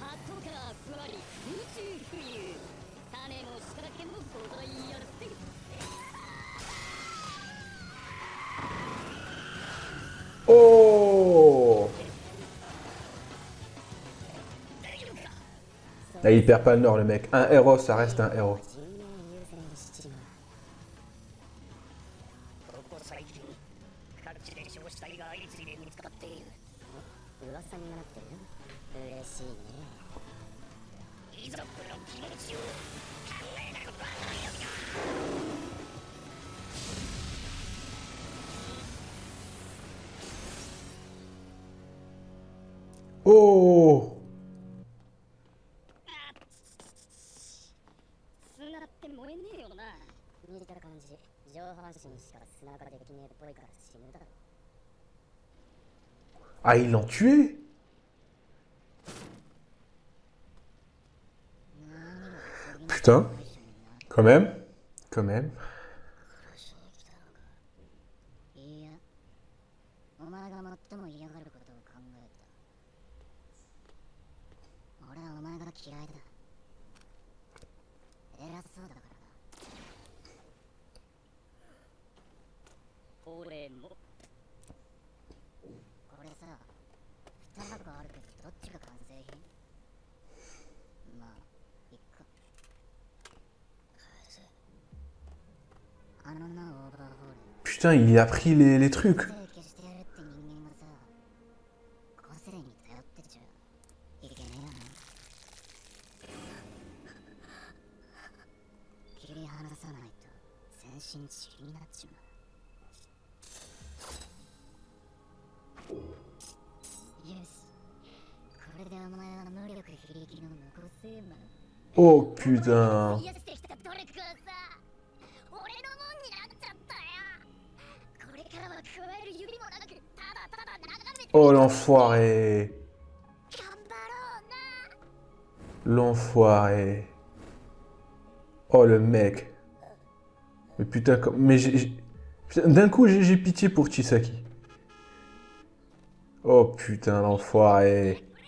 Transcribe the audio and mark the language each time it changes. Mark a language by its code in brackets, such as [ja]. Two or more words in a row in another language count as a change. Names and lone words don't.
[fr] Oh! Là, il perd pas le nord, le mec. Un héros, ça reste un héros. [ja] 噂になってる。嬉しいね。遺族の気持ちを考えなくばならないよ。 [fr] Oh! [ja] 砂って燃えねえよな。二じた感じ、上半身しか砂ができねえっぽいから死ぬだろ。 [fr] Ah, ils l'ont tué? Putain, quand même. Quand même. [ja] いや、お前が最も嫌がることを考えた。俺はお前が嫌いだ。偉そうだからな。俺も。これさ、2箱あるけどどっちが完成品？まあ、いっか。あのな、オーバーホール。 [fr] Putain, il a pris les trucs. [ja] 消してやるって人間がさ、個性に頼ってちゃいけねえよな。切り離さないと全身塵になっちまう。よし、これでお前は無力非力の無個性マン。 [fr] Oh putain. [ja] 癒してきた努力がさ、俺のもんになっちゃったよ。これからは加える指もなく、ただただ眺めて。 [fr] Oh l'enfoiré. [ja] 頑張ろうな。 [fr] L'enfoiré. Oh le mec. Mais putain, mais putain, d'un coup j'ai pitié pour Chisaki. Oh putain, l'enfoiré.